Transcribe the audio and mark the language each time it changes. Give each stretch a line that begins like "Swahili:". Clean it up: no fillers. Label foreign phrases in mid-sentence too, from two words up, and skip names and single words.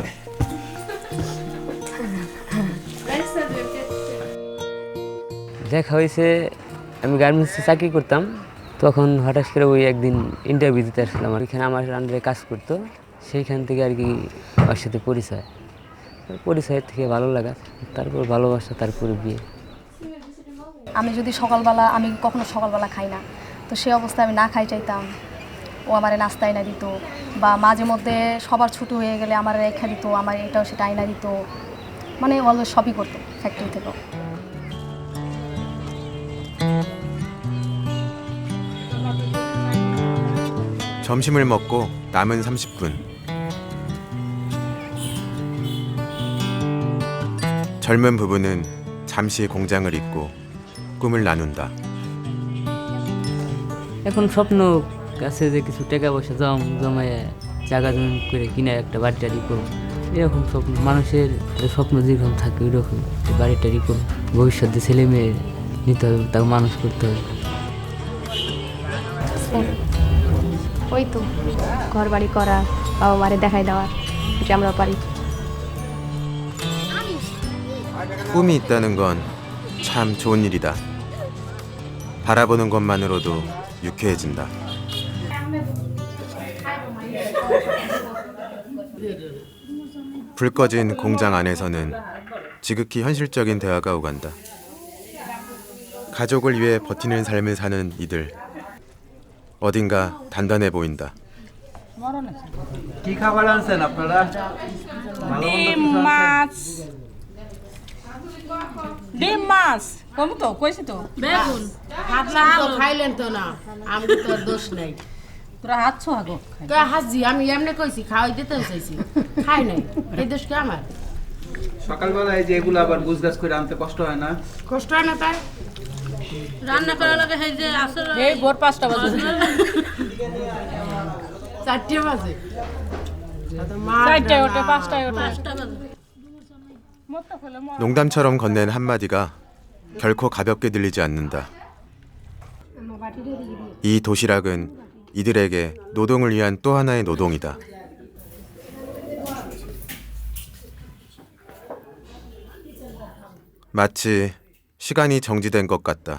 Bangla: দেখা হয়েছে, আমি গার্মেন্টসে চাকরি করতাম, তখন হঠাৎ করে ওই একদিন ইন্টারভিউ দিতে আসলাম, আর এখানে আমার আন্ডারে কাজ করতো, সেইখান থেকে আর কি ওর সাথে পরিচয়ের থেকে ভালো লাগা, তারপর ভালোবাসা, তারপরে বিয়ে। আমি যদি আমি কখনো সকালবেলা খাই না, তো সেই অবস্থায় আমি না খাই চাইতাম, ও আমার নাস্তা এনে দিত, বা মাঝে মধ্যে সবার ছুটি হয়ে গেলে আমার রেখা দিত, আমার এটাও সেটা আইনা দিত, মানে অলওয়েজ সবই করতো ফ্যাক্টরি থেকেও।
Korean: 점심을 먹고 남은 30분. 젊은 부부는 잠시 공장을 잊고 꿈을 나눈다.
Bangla: এখন স্বপ্ন আছে যে কিছু টাকা পয়সা জমায় জায়গা জমি করে কিনে একটা বাড়ি টাড়ি করবো, এরকম স্বপ্ন মানুষের স্বপ্ন যেরকম থাকে ওই রকম বাড়ি টাড়ি করবো, ভবিষ্যতে ছেলে মেয়ে নিতে হবে, তাকে মানুষ করতে হবে। ওই তো ঘর বাড়ি করা, বাবা মারে দেখাই দেওয়ার, এটা আমরা পারি।
Korean: 꿈이 있다는 건 참 좋은 일이다. 바라보는 것만으로도 유쾌해진다. 불 꺼진 공장 안에서는 지극히 현실적인 대화가 오간다. 가족을 위해 버티는 삶을 사는 이들. 어딘가 단단해 보인다.
Bangla: কি খাবার আনছেন আপনারা? ডিম মাছ ডিম মাছ কম তো কইছি তো বেগুন ভাবলাম তো খাইলেন তো না, আমি তো দোষ নাই। তোরা হাতছো আগো তো হাজি আমি এমনি কইছি, খাওয়াই দিতে চাইছি, খাই নাই, এই দোষ কি আমার? সকালবেলা এই যে এগুলো আবার গুছগাছ করে আনতে কষ্ট হয় না? কষ্ট হয় না তাই? রান্না করার লাগে এই যে আসলে এই ভোর 5টা বাজে 4টে বাজে, 4টায় ওঠে 5টায় ওঠে।
Korean: 농담처럼 건넨 한마디가 결코 가볍게 들리지 않는다. 이 도시락은 이들에게 노동을 위한 또 하나의 노동이다. 마치 시간이 정지된 것 같다.